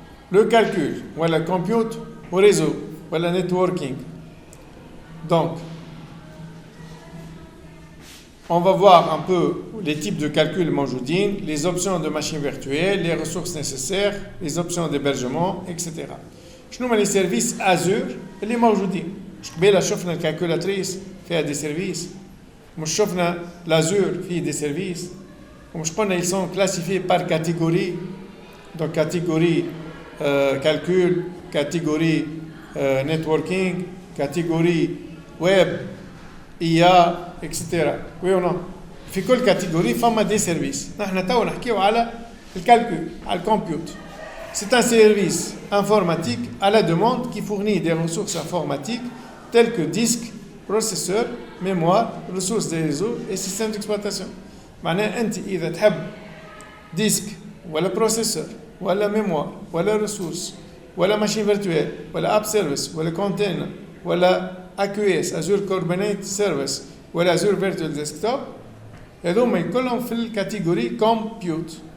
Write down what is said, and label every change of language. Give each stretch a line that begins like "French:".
French: Le calcul ou la compute au réseau ou la networking. Donc on va voir un peu les types de calcul
Arabic: موجودين,
French: les options de machine virtuelle, les ressources nécessaires, les options d'hébergement, etc.
Arabic: شنو هما
French: les services
Arabic: Azure اللي موجودين؟ مش قبيله شفنا الكالكولاتريس فيها
French: des services،
Arabic: مش شفنا l'Azure فيه des services، ومش قلنا
French: ils sont classifiés par catégorie. Donc catégorie calcul, catégorie networking, catégorie web, IA, etc. Oui ou non?
Arabic: في كل كاتيجوري فما دي سيرفيس. نحن تو نحكيو على الكالكول، على الكمبيوت.
French: C'est un service informatique à la demande qui fournit des ressources informatiques telles que disques, processeurs, mémoire, ressources des réseaux et systèmes d'exploitation.
Arabic: معناها أنت إذا تحب ديسك ولا بروسيسور ولا ميموار ولا ريسورس ولا ماشين فيرتوال ولا اب سيرفيس ولا كونتينر ولا AQS Azure Kubernetes Service ولا Azure Virtual Desktop، هذوما كلهم في الكاتيجوري كومبيوت.